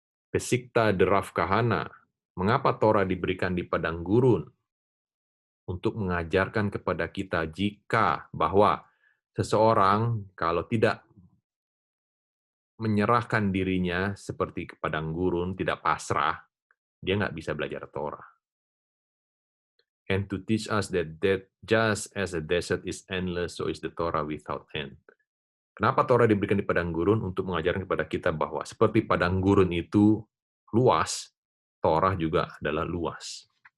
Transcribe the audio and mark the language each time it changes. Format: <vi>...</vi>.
<id>Pesikta de Rav Kahana, mengapa Torah diberikan di padang gurun? Untuk mengajarkan kepada kita jika bahwa seseorang kalau tidak menyerahkan dirinya seperti ke padang gurun, tidak pasrah, dia nggak bisa belajar Torah.</id> <en>And to teach us that just as the desert is endless, so is the Torah without end.</en> <id>Kenapa Torah diberikan di padang gurun? Untuk mengajarkan kepada kita bahwa seperti padang gurun itu luas, Torah juga adalah luas.</id>